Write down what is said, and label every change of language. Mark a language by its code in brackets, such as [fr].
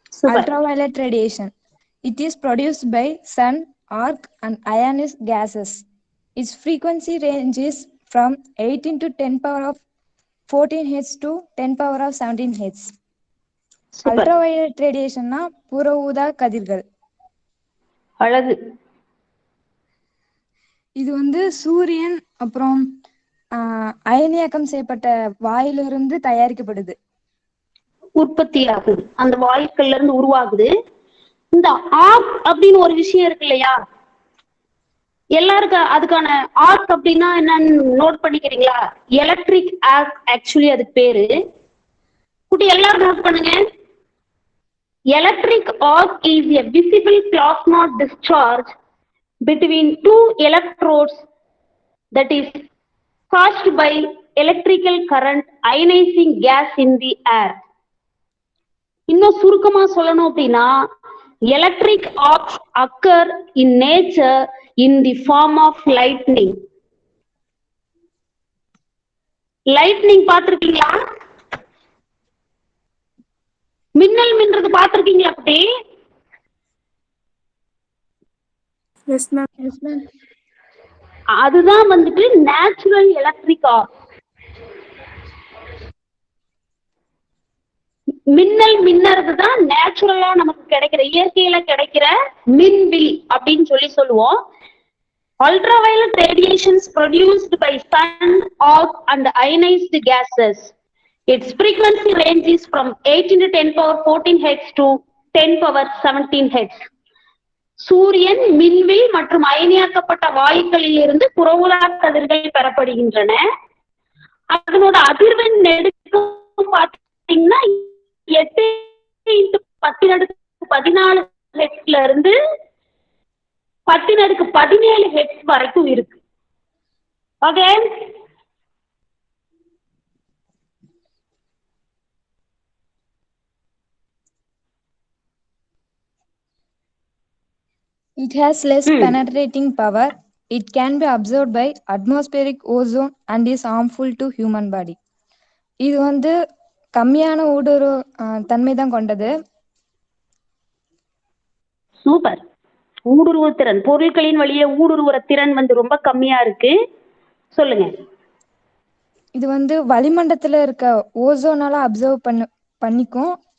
[en] Ultraviolet radiation. It is produced by sun, arc, and ionized gases. Its frequency ranges from 18 to 10 power of 14 Hz to 10 power of 17 Hz. [ta] Ultraviolet radiation na புற ஊதா கதிர்கள். அழகு. இது வந்து சூரியன் அப்புறம் அயனியாக்கம் செய்யப்பட்ட வாயிலிருந்து தயாரிக்கப்படுது, உற்பத்தி ஆகுது, அந்த வாயுக்கள்ல இருந்து உருவாகுது. இந்த ஆர்க் அப்படின்னு ஒரு விஷயம் இருக்கு இல்லையா, எல்லாருக்கும் அதுக்கான ஆர்க் அப்படின்னா என்னன்னு நோட் பண்ணிக்கிறீங்களா? எலக்ட்ரிக் ஆர்க் ஆக்சுவலி அதுக்கு பேரு. குட்டி எல்லாரும் நோட் பண்ணுங்க. [en] Electric arc is a visible plasma discharge between two electrodes that is caused by electrical current ionizing gas in the air. [ta] இன்னும் சுருக்கமா சொல்லணும் அப்படின்னா, [en] electric arcs occur in nature in the form of lightning. [ta] lightning பார்த்திருக்கீங்களா? மின்னல் மின்றது பார்த்திருக்கீங்களா அப்படி? [en] Yes ma'am. Yes ma'am. [ta] அதுதான் வந்துட்டு நேச்சுரல் எலக்ட்ரிக் ஆர்க். மின்னல் மின்னறது தான் நேச்சுரலா நமக்கு கிடைக்கிற, இயற்கையில கிடைக்கிற மின்வில் அப்படின்னு சொல்லுவோம். [en] Ultraviolet radiations produced by sun, arc and ionized gases. Its frequency range is from 18 to 10 power 14 Hz to 10 power 17 Hz. [ta] சூரியன், மின்வில் மற்றும் அயனியாக்கப்பட்ட வாயுக்களில் இருந்து புறஊதா கதிர்கள் பெறப்படுகின்றன. அதனோட அதிர்வெண் நெடுக்கம் பார்த்தீங்கன்னா 8 × 10⁻14 ஹெர்ட்ஸ்ல இருந்து 10⁻17 ஹெர்ட்ஸ் வரைக்கும் இருக்கு. Okay, [en] it has less penetrating power. It can be absorbed by atmospheric ozone and is harmful to human body. [ta] இது வந்து கம்மியான ஊடுருவு தன்மை தான் கொண்டது. சூப்பர். ஊடுருவு திறன், பொருட்களின் வழியே ஊடுருவுற திறன் வந்து ரொம்ப கம்மியா இருக்கு. சொல்லுங்க. இது வந்து வளிமண்டலத்துல இருக்க ஓசோனால அப்சர்வ் பண்ணிக்கும்.